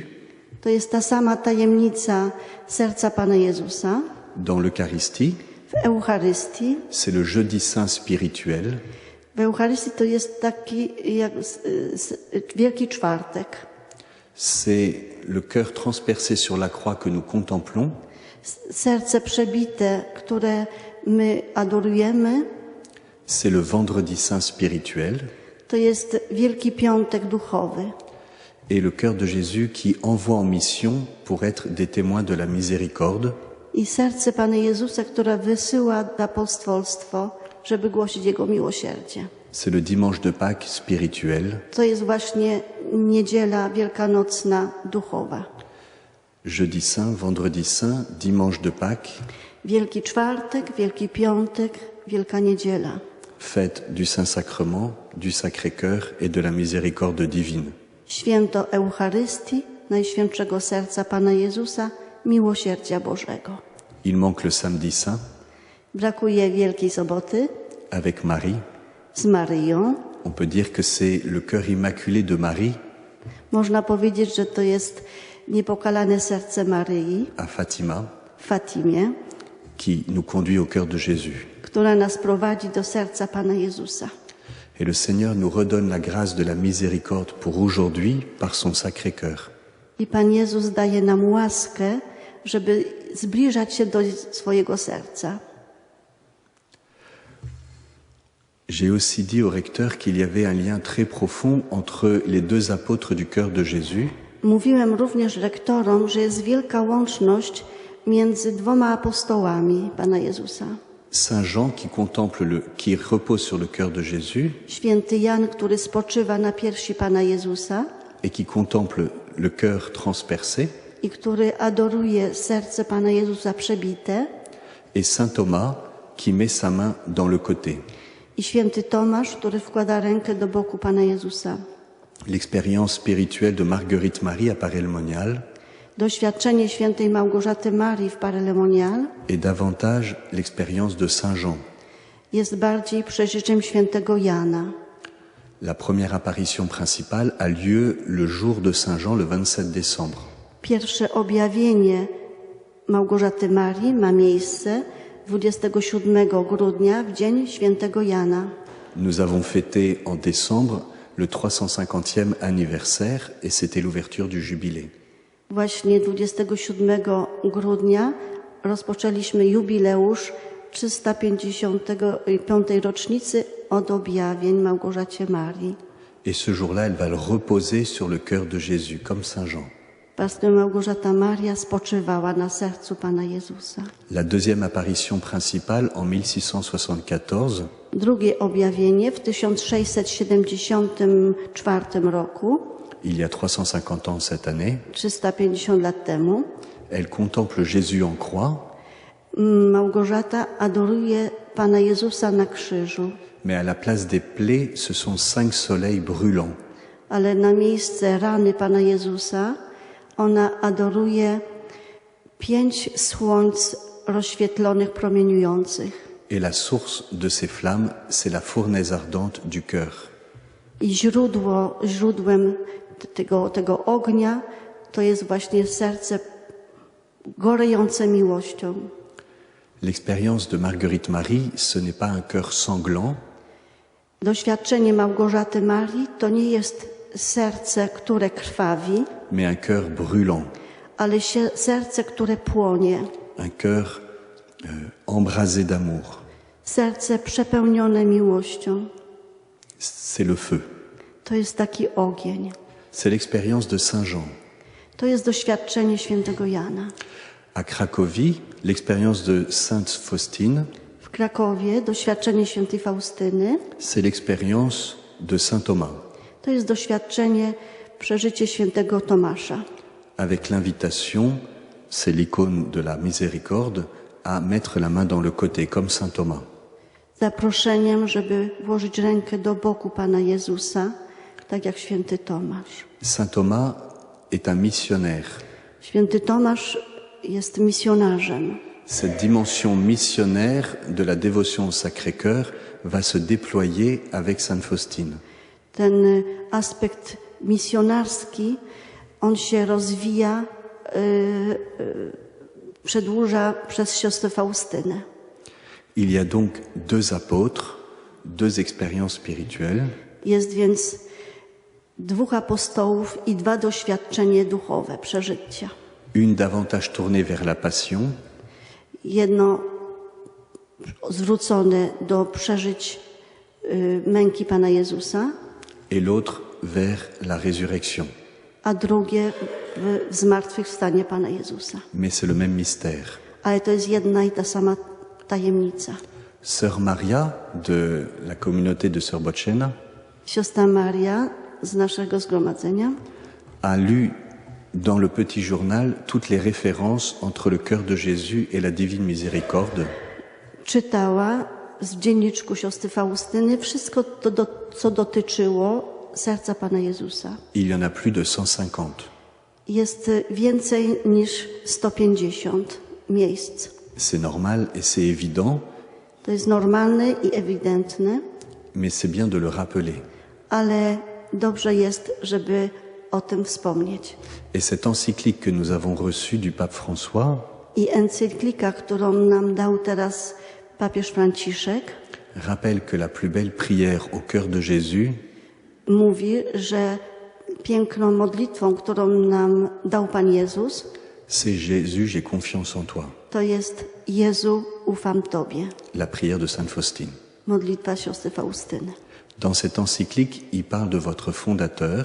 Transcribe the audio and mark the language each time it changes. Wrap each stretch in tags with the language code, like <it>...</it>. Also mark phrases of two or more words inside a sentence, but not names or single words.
<pl>To jest ta sama tajemnica serca Pana Jezusa</pl> <fr>dans l'Eucharistie.</fr> <pl>w Eucharystii.</pl> <fr>C'est le jeudi saint spirituel.</fr> <pl>W Eucharystii to jest taki jak Wielki Czwartek.</pl> <fr>C'est le cœur transpercé sur la croix que nous contemplons.</fr> <pl>Serce przebite, które my adorujemy,</pl> <fr>C'est le vendredi saint spirituel.</fr> <pl>to jest Wielki Piątek Duchowy.</pl> <fr>Et le cœur de Jésus qui envoie en mission pour être des témoins de la miséricorde.</fr> <pl>I serce Pana Jezusa, które wysyła apostolstwo, żeby głosić Jego miłosierdzie.</pl> <fr>C'est le dimanche de Pâques spirituel.</fr> <pl>To jest właśnie niedziela wielkanocna duchowa.</pl> <fr>Jeudi saint, vendredi saint, dimanche de Pâques,</fr> <pl>Wielki Czwartek, Wielki Piątek, Wielka Niedziela.</pl> <fr>fête du Saint-Sacrement, du Sacré-Cœur et de la miséricorde divine.</fr> <pl>Święto Eucharystii, Najświętszego Serca Pana Jezusa, Miłosierdzia Bożego.</pl> <fr>Il manque le samedi saint</fr> <pl>Brakuje Wielkiej Soboty</pl> <fr>avec Marie.</fr> <pl>z Maryją.</pl> <fr>On peut dire que c'est le cœur immaculé de Marie</fr> <pl>Można powiedzieć, że to jest niepokalane serce Maryi</pl> <fr>à Fatima</fr> <pl>w Fatimie,</pl> <fr>qui nous conduit au cœur de Jésus.</fr> <pl>która nas prowadzi do serca Pana Jezusa.</pl> <fr>Et le Seigneur nous redonne la grâce de la miséricorde pour aujourd'hui par son Sacré-Cœur.</fr> <pl>I Pan Jezus daje nam łaskę, żeby zbliżać się do swojego serca.</pl> <fr>J'ai aussi dit au recteur qu'il y avait un lien très profond entre les deux apôtres du cœur de Jésus,</fr> <pl>Mówiłem również rektorom, że jest wielka łączność między dwoma apostołami Pana Jezusa.</pl> <fr>Saint Jean qui repose sur le cœur de Jésus</fr> <pl>Święty Jan, który spoczywa na piersi Pana Jezusa</pl> <fr>et qui contemple le cœur transpercé,</fr> <pl>i który adoruje serce Pana Jezusa przebite,</pl> <fr>et Saint Thomas qui met sa main dans le côté.</fr> <pl>i święty Tomasz, który wkłada rękę do boku Pana Jezusa.</pl> <fr>L'expérience spirituelle de Marguerite Marie à Paray-le-Monial</fr> <pl>Doświadczenie świętej Małgorzaty Marii w Paray-le-Monial</pl> <fr>est davantage l'expérience de Saint Jean.</fr> <pl>jest bardziej przeżyczem świętego Jana.</pl> <fr>La première apparition principale a lieu le jour de Saint Jean, le 27 décembre.</fr> <pl>Pierwsze objawienie Małgorzaty Marii ma miejsce 27 grudnia, w dzień świętego Jana.</pl> <fr>Nous avons fêté en décembre le 350e anniversaire et c'était l'ouverture du jubilé.</fr> <pl>Właśnie 27 grudnia rozpoczęliśmy jubileusz 355. rocznicy od objawień Małgorzacie Marii.</pl> <fr>Et ce jour-là, elle va le reposer sur le cœur de Jésus, comme Saint Jean.</fr> <pl>Pastor Małgorzata Maria spoczywała na sercu Pana Jezusa.</pl> <fr>La deuxième apparition principale en 1674</fr> <pl>Drugie objawienie w 1674 roku,</pl> <fr>il y a 350 ans cette année,</fr> <pl>350 lat temu,</pl> <fr>elle contemple Jésus en croix,</fr> <pl>Małgorzata adoruje Pana Jezusa na krzyżu,</pl> <fr>mais à la place des plaies, ce sont 5 soleils brûlants.</fr> <pl>ale na miejsce rany Pana Jezusa ona adoruje 5 słońc rozświetlonych, promieniujących.</pl> <fr>Et la source de ces flammes, c'est la fournaise ardente du cœur.</fr> <pl>I źródłem tego ognia to jest właśnie serce gorejące miłością.</pl> <fr>L'expérience de Marguerite Marie, ce n'est pas un cœur sanglant,</fr> <pl>Doświadczenie Małgorzaty Marii to nie jest serce, które krwawi,</pl> <fr>mais un cœur brûlant,</fr> <pl>ale serce, które płonie.</pl> <fr>un cœur embrasé d'amour.</fr> <pl>Serce przepełnione miłością.</pl> <fr>C'est le feu.</fr> <pl>To jest taki ogień.</pl> <fr>C'est l'expérience de Saint Jean.</fr> <pl>To jest doświadczenie świętego Jana.</pl> <fr>À Cracovie, l'expérience de Sainte Faustine,</fr> <pl>W Krakowie doświadczenie świętej Faustyny</pl> <fr>c'est l'expérience de Saint Thomas,</fr> <pl>to jest doświadczenie, przeżycie świętego Tomasza.</pl> <fr>avec l'invitation, c'est l'icône de la miséricorde, à mettre la main dans le côté, comme saint Thomas.</fr> <pl>Zaproszeniem, żeby włożyć rękę do boku Pana Jezusa, tak jak święty Tomasz.</pl> <fr>Saint Thomas est un missionnaire.</fr> <pl>Święty Tomasz jest misjonarzem.</pl> <fr>Cette dimension missionnaire de la dévotion au Sacré-Cœur va se déployer avec Sainte Faustine.</fr> <pl>Ten aspekt misjonarski, on się rozwija, przedłuża przez siostrę Faustynę.</pl> <fr>Il y a donc deux apôtres, deux expériences spirituelles.</fr> <pl>Jest więc 2 apostołów i 2 doświadczenia duchowe, przeżycia.</pl> <fr>Une davantage tournée vers la passion,</fr> <pl>Jedno zwrócone do przeżyć męki Pana Jezusa,</pl> <fr>et l'autre vers la résurrection.</fr> <pl>a drugie w zmartwychwstanie Pana Jezusa.</pl> <fr>Mais c'est le même mystère.</fr> <pl>Ale to jest jedna i ta sama tajemnica.</pl> <fr>Sœur Maria de la communauté de Sœur Bocena</fr> <pl>Siostra Maria z naszego zgromadzenia</pl> <fr>a lu dans le petit journal toutes les références entre le cœur de Jésus et la divine miséricorde.</fr> <pl>czytała w dzienniczku siostry Faustyny wszystko to, co dotyczyło serca Pana Jezusa.</pl> <fr>Il y en a plus de 150.</fr> <pl>Jest więcej niż 150 miejsc.</pl> <fr>C'est normal et c'est évident,</fr> <pl>To jest normalne i ewidentne,</pl> <fr>mais c'est bien de le rappeler.</fr> <pl>ale dobrze jest, żeby o tym wspomnieć.</pl> <fr>Et cette encyclique que nous avons reçue du pape François</fr> <pl>I encyklika, którą nam dał teraz papież Franciszek,</pl> <fr>rappelle que la plus belle prière au cœur de Jésus,</fr> <pl>mówi, że piękną modlitwą, którą nam dał Pan Jezus,</pl> <fr>c'est Jésus, j'ai confiance en toi.</fr> <pl>to jest Jezu, ufam Tobie.</pl> <fr>La prière de Sainte Faustine.</fr> <pl>Modlitwa siostry Faustyny.</pl> <fr>Dans cette encyclique, il parle de votre fondateur,</fr>